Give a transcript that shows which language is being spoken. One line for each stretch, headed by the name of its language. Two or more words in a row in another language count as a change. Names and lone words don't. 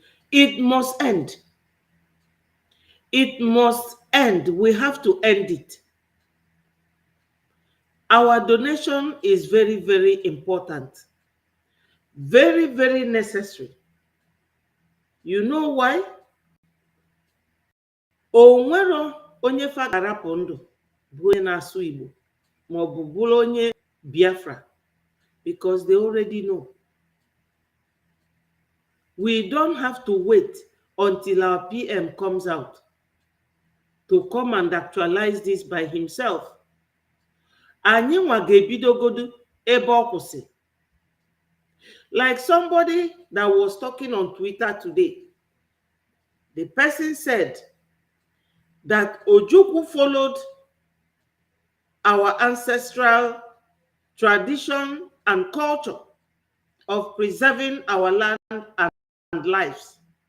English: It must end. It must end. We have to end it. Our donation is very, very important. Very, very necessary. You know why?
Igbo: Onwero onye fagarapụ ndụ bụ onye na-asụ Igbo ma ọ bụ bụrụ onye Biafra,
English: because they already know. We don't have to wait until our PM comes out to come and actualize this by himself.
Igbo: Anyị nwa ga-ebidogodu ebe ọ kwụsị.
English: Like somebody that was talking on Twitter today. The person said that Ojukwu followed our ancestral tradition and culture of preserving our land and lives.